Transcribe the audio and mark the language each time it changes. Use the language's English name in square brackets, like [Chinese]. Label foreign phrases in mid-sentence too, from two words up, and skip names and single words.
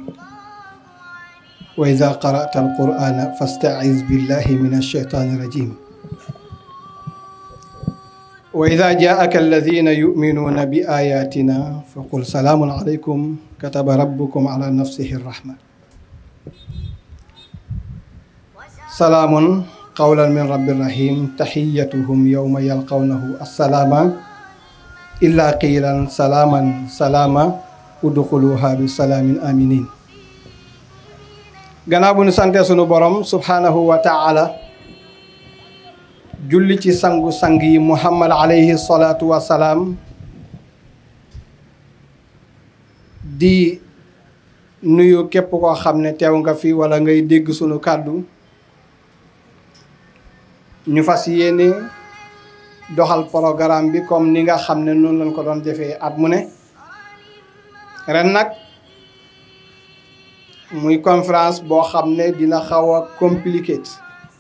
[Arabic] وإذا قرأت القرآن فاستعذ بالله من الشيطان الرجيم وإذا جاءك الذين يؤمنون بآياتنا فقل سلام عليكم كتب ربكم على نفسه الرحمة سلام قولا من رب الرحيم تحيتهم يوم يلقونه السلام إلا قيلا سلاما سلاما ادخلوها بسلام آمنين. [Wolof] gannaaw bu ñu sante sunu borom [Arabic] سبحانه وتعالى [Wolof] julli ci sangu-sang yi Muhammad [Arabic] عليه الصلاة والسلام [Wolof] di nuyu képp koo xam ne teew nga fi wala ngay dégg sunu kàddu ñu fas yéene doxal programme bi comme ni nga xam ne noonu lañ ko doon defee at mu ne ren nag muy conférence boo xam ne dina xaw a compliqué